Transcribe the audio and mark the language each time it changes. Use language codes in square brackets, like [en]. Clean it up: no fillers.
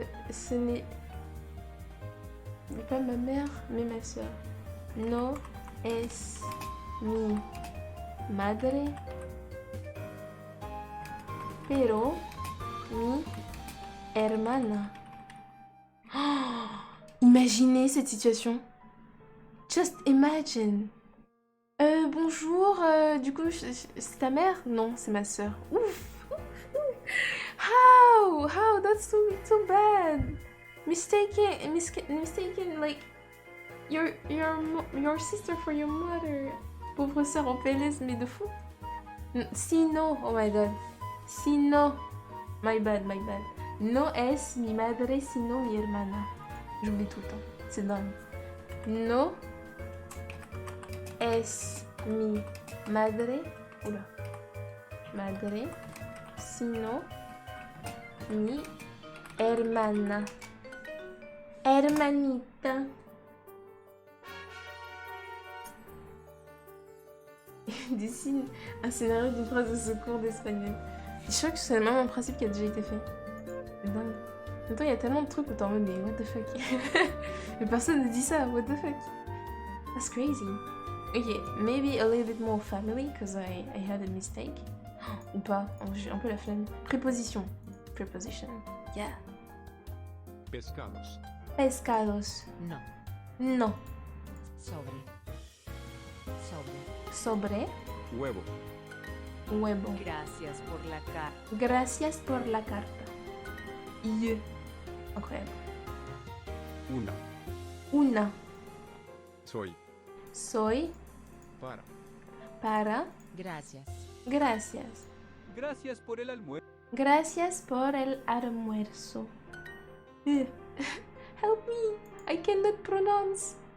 [fr] Ce n'est pas ma mère, mais ma soeur. [es] No es mi madre, pero mi hermana. [fr] Oh, imaginez cette situation. [en] Just imagine. [fr] Bonjour, du coup, c'est ta mère? Non, c'est ma soeur. Ouf. [en] How? That's so bad. Mistaken, like your sister for your mother. [fr] Pauvre sœur en PLS, mais de fou. [en] Sino, oh my god. Sino, my bad. [es] No es mi madre, sino mi hermana. [fr] J'oublie tout le temps, c'est dingue. [es] No es mi madre, madre, sino mi hermana. Hermanita. [fr] Dessine un scénario d'une phrase de secours d'espagnol. Je crois que c'est le même principe qui a déjà été fait. C'est dingue. En même temps, il y a tellement de trucs où t'es en mode, mais [en] what the fuck. [fr] Mais personne ne dit ça, [en] what the fuck. That's crazy. Ok, maybe a little bit more family, because I had a mistake. [fr] Ou pas, j'ai un peu la flemme. [en] Préposition. Preposition. Yeah. [es] Pescados. Pescados. No. No. Sobre. Huevo. Huevo. Gracias por la carta. Gracias por la carta. [en] Yeah. [fr] Incroyable. [es] Una. Soy. Soy. Para. Gracias. Gracias. Gracias por el almuerzo. Gracias por el almuerzo. [en] Help me. I cannot pronounce.